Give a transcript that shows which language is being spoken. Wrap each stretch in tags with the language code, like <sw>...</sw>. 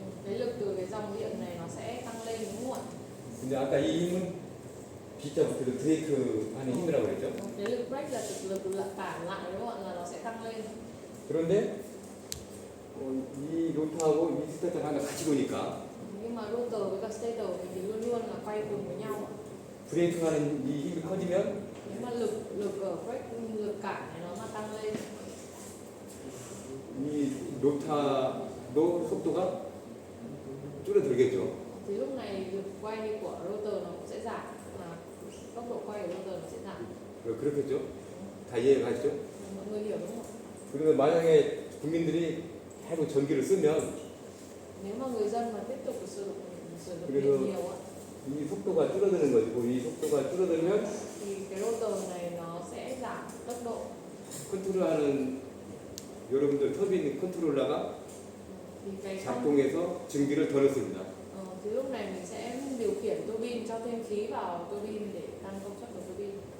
<vi>cái lực từ cái dòng điện này nó sẽ tăng lên, đúng không ạ?</vi> <ko>근데 아까 이 힘은 B자부터 브레이크 하는 힘이라고 그랬죠.</ko> <vi>Cái lực brake là lực cản lại, đúng không ạ? Là nó sẽ tăng lên.</vi> <ko>그런데 이 로터하고 이 스타터가 하나 같이 도니까</ko> <vi>Nhưng mà rotor với cả stator thì luôn luôn là quay cùng với nhau ạ.</vi> <ko>브레이크 하는 이 힘이 커지면</ko> <vi>Nếu mà lực ở brake, lực cản này nó mà tăng lên</vi> <ko>이 로타도 속도가 줄어들겠죠.</ko> <vi>thì lúc này lực quay của rotor nó cũng sẽ giảm, mà tốc độ quay của rotor nó sẽ giảm.</vi> <ko>그렇겠죠. 다 이해가시죠?</ko> <vi>Mọi người hiểu đúng không?</vi> <ko>그러면 만약에 국민들이 계속 전기를 쓰면</ko> <vi>Nếu mà người dân mà tiếp tục sử dụng</vi> <ko>그래서</ko> <vi>điện nhiều ạ,</vi> <ko>이 속도가 줄어드는 것이고 이 속도가 줄어들면</ko> <vi>thì cái rotor này nó sẽ giảm tốc độ.</vi> <ko>컨트롤하는 여러분들 터빈 컨트롤러가</ko> <vi>Thì cái</vi> <ko>작동해서 증기를 더 넣습니다.</ko> <vi>thì lúc này mình sẽ điều khiển tua bin cho thêm khí vào tua bin để tăng công suất của tua bin.</vi>